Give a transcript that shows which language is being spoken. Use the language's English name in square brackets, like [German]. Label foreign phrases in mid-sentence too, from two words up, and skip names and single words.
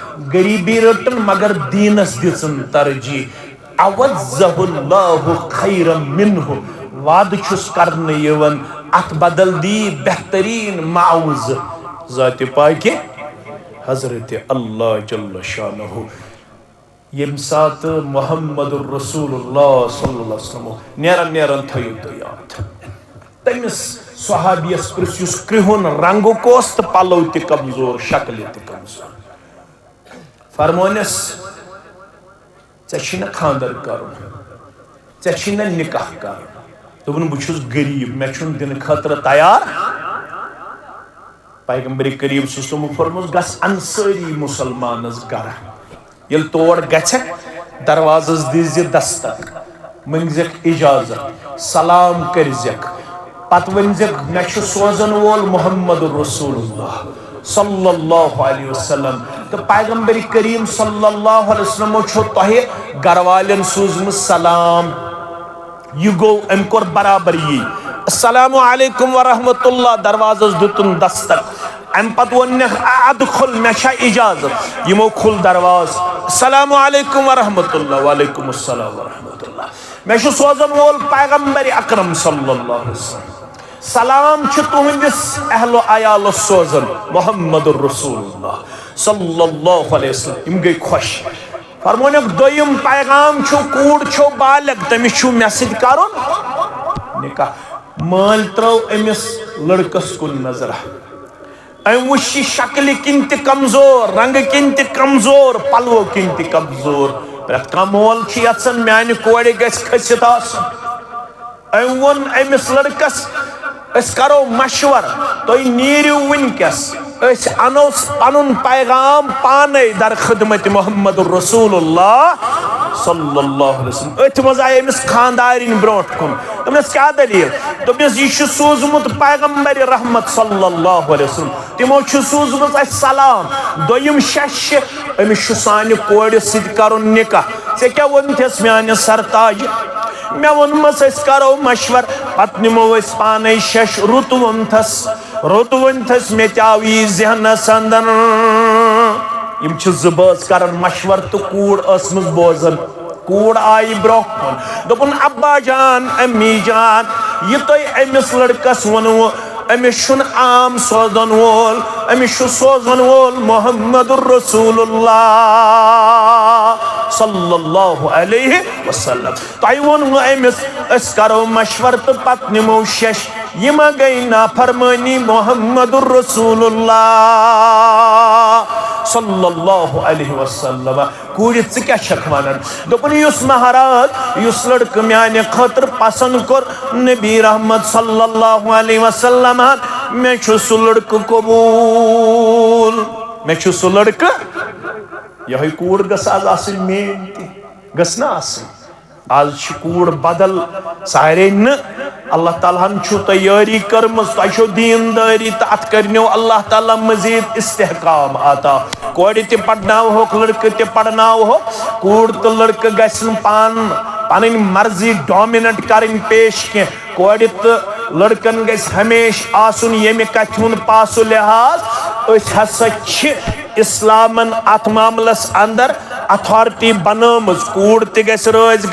[Kashmiri] खतर गरीबी रटन मगर दीनस दिसन तरजी [Arabic] عوضه الله خيرا منه [Kashmiri] वाद छुस करने यवन अत बदल दी बेहतरीन माउज ज़ात पाक हजरत अल्लाह [Arabic] جل شأنه [Kashmiri] यम सात [Arabic] محمد رسول الله صلى الله عليه وسلم [Kashmiri] नेरन नेरन थयो तो याद तमिस सहाबियस प्रिस कृहुन रंग कोस तो पलो ते कमजोर शक्ल ते कमजोर फरमोनस चे खानदर कर चे निकाह कर दोपन बहुस गरीब मे दिन खतर तैयार पैगंबर करीम सम फरमोस गस अंसारी मुसलमानस गर ये तोड़ गछक दरवाजस दीज दस्तक मंगजक इजाजत सलाम करजक पत वनजक मे सोजन वोल [Arabic] محمد رسول الله صلى الله عليه وسلم [Kashmiri] तो पैगंबर करीम [Arabic] صلى الله عليه وسلم [Kashmiri] छो तोहे गरवालन सूजम सलाम यह गो अम कोर बराबर यी [Arabic] السلام عليكم ورحمة الله [Kashmiri] दरवाजस दुतुन दस्तक अम पत वन अदखुल मे इजाजत यमो खुल दरवाज [Arabic] السلام عليكم ورحمة الله وعليكم السلام ورحمة الله [Kashmiri] मे सोजन वोल पैगंबर अकरम [Arabic] صلى الله عليه وسلم [Kashmiri] सलाम तुहंदिस अहलो अयाल सोजन [Arabic] محمد رسول الله صلى الله عليه وسلم [Kashmiri] इम गई खुश फरमोन दोयम पैगाम कूड़ छो बालग तमिस मे सद करुन निकाह माल त्रो अमिस लड़कस कुन नजर अम वुश शक्ल किन त कमजोर रंग किन त कमजोर पलवो किन त कमजोर प्रत कह मोल यसान म्यान कोड़ गस खसित अम वोन अमिस लड़कस करो मशवर तुम नीरियो वनकस अनो पनुन पैगाम पाने दर खिदमत मोहम्मद रसूलुल्लाह [Arabic] صلى الله عليه وسلم [Kashmiri] अथ मज आय अमिस खानदारिन ब्रोट कुन दस क्या दलील दस यह सूजमुत पैगंबर रहमत [Arabic] صلى الله عليه وسلم [Kashmiri] तिमो सूजमुत सलाम दोयम शश अमिस सान कोड़ सद करुन निकाह ऐ क्या वनथस म्यान सरताज मे वोनमस करो मशवर पत निमो पाने शश रुत वनथस मे आव यह जहनस अंदर यम जबस कर मशवर तो कूड़ असमस बोजन कूड़ आई ब्रो दोपन अब्बा जान अम्मी जान यह तुम अमिस लड़कस वनो अमिस आम सोजन वोल अमिस सोजन वोल [Arabic] محمد رسول الله صلى الله عليه وسلم [Kashmiri] तुम वोन अमिस करो मशवर तो पत निमो शश यह गई नाफरमानी मुहम्मद रसूलुल्लाह [Arabic] صلى الله عليه وسلم [Kashmiri] कूड़ क्या वन दोपन युस महाराज युस लड़क म्यान खतर पसंद कर नबी रहमत [Arabic] صلى الله عليه وسلم [Kashmiri] मे सु लड़क कबूल मे सु लड़क यह कूड़ गस आज मेन तस आज कूड़ बदल सारे न अल्लाह ताला तैयारी कर्म तुम दीनदारी तो अत करनो अल्लाह ताला मजीद इस्तेहकाम आता कोड़ ते पढ़नावोक लड़क ते पढ़नावो कूड़ तो लड़क गसन पन मर्जी डोमिनेट करन पेश कह कोड़ तो लड़कन गस हमेश आसुन यमि कथ हुन पासु लिहाज हसा इस्लामन अत मामलस अंदर अथॉरिटी बनमज कूड़ त रोज